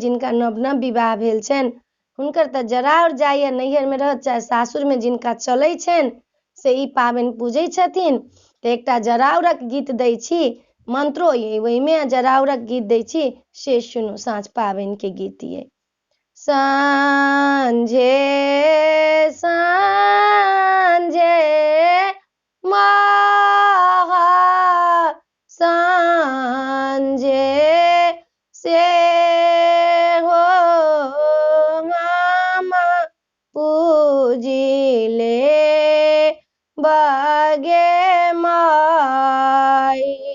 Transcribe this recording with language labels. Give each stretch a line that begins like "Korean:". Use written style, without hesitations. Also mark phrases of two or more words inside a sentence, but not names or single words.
Maithili: जिनका नव नव विवाह भेल छनि हुनकर तऽ जरावर जाइए, नैहर में रहत चाहे सासुर में, जिनका चलै छनि से ई पाबनि पूजै छथिन। तऽ एकटा जरावरक गीत दै छी, मंत्रो ये ओहिमे जरावरक गीत दै छी, से सुनू। साँझ पाबनि के गीत ये। साँझे साँझे महा साँझे से हो हम पूजिले बगे माई।